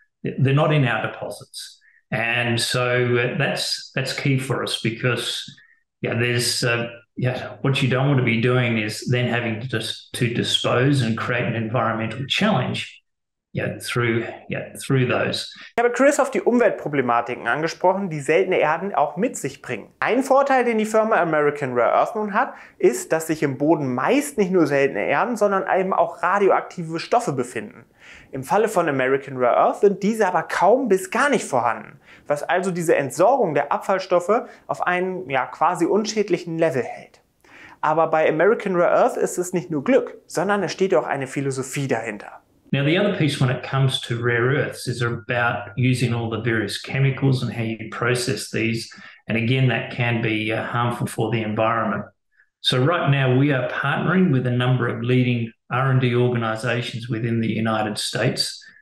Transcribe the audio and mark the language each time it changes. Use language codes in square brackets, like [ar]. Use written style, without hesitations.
[en] They're not in our deposits. And so that's key for us because there's what you don't want to be doing is then having to dispose and create an environmental challenge through those. [de] Ich habe Chris auf die Umweltproblematiken angesprochen, die seltene Erden auch mit sich bringen. Ein Vorteil, den die Firma American Rare Earth nun hat, ist, dass sich im Boden meist nicht nur seltene Erden, sondern eben auch radioaktive Stoffe befinden. Im Falle von American Rare Earth sind diese aber kaum bis gar nicht vorhanden, was also diese Entsorgung der Abfallstoffe auf einen quasi unschädlichen Level hält. Aber bei American Rare Earth ist es nicht nur Glück, sondern es steht auch eine Philosophie dahinter. [en] Now, the other piece when it comes to rare earths is about using all the various chemicals and how you process these. And again, that can be harmful for the environment. So right now we are partnering with a number of leading R&D organizations within the United States.